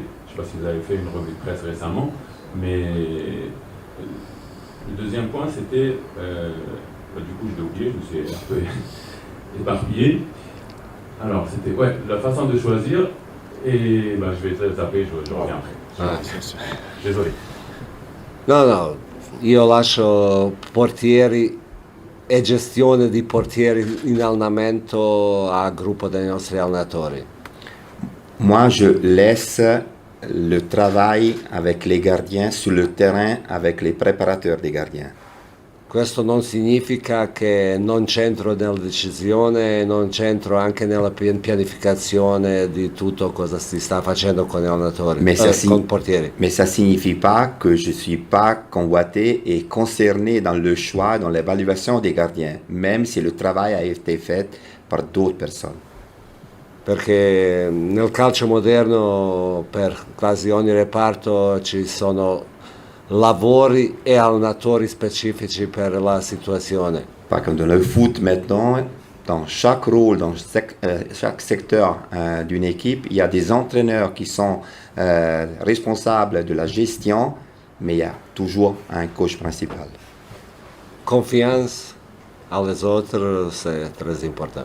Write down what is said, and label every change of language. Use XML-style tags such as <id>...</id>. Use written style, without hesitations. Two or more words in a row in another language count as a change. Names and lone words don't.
<fr>Je ne sais pas si vous avez fait une revue de presse récemment, mais le deuxième point c'était, du coup je l'ai oublié, je me suis un peu éparpillé. Alors c'était la façon de choisir. Et je vais zapper, je reviens après. Désolé.</fr> <it>No, io lascio portieri e gestione di portieri in allenamento al gruppo dei nostri allenatori.</it> <fr>Moi, je laisse le travail avec les gardiens sur le terrain avec les préparateurs des gardiens.</fr> <it>Questo non significa che non c'entro nella decisione, non c'entro anche nella pianificazione di tutto cosa si sta facendo con gli allenatori, con i portieri.</it> <fr>Mais ça signifie pas que je suis pas convoité et concerné dans le choix, dans l'évaluation des gardiens, même si le travail a été fait par d'autres personnes.</fr> <it>Perché nel calcio moderno per quasi ogni reparto ci sono lavori e allenatori specifici per la situazione.</it> <fr>Pas comme dans le foot maintenant, dans chaque rôle, dans chaque secteur d'une équipe, il y a des entraîneurs qui sont responsables de la gestion, mais il y a toujours un coach principal. Confiance aux autres, c'est très important.</fr>